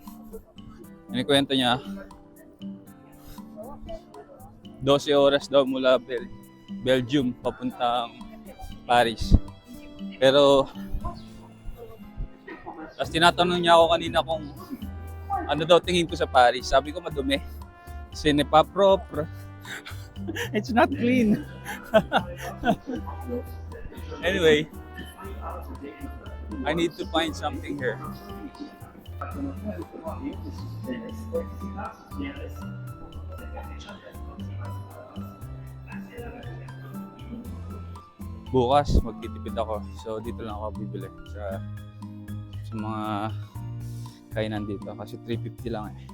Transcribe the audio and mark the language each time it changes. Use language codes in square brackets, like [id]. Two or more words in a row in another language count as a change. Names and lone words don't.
[tl] Inikwento niya, 12 oras daw mula Belgium papuntang Paris. Pero, tapos tinatanong niya ako kanina kung ano daw tingin ko sa Paris. Sabi ko madumi. [fr] Ce n'est pas propre. [en] It's not clean. Anyway, I need to find something here. [tl] Bukas magtitipid ako. So dito lang ako bibili sa mga kainan dito kasi 350 lang eh.